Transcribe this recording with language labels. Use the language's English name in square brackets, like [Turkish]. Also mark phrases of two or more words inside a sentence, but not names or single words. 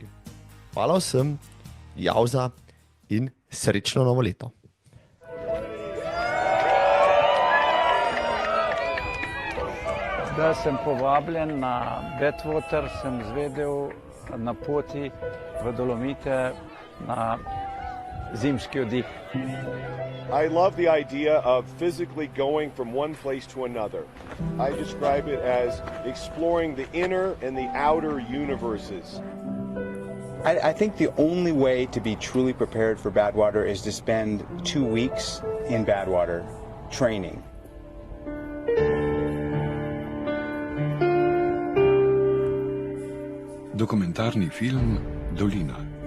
[Slovenian] Hvala vsem, jauza in srečno novo leto. Da Da sem povabljen na Badwater, sem izvedel na poti v Dolomite na zimski oddih. [English] I love the idea of physically going from one place to another. I describe it as exploring the inner and the outer universes. I think the only way to be truly prepared for Badwater is to spend 2 weeks in Badwater training. [Slovenian] Dokumentarni film Dolina.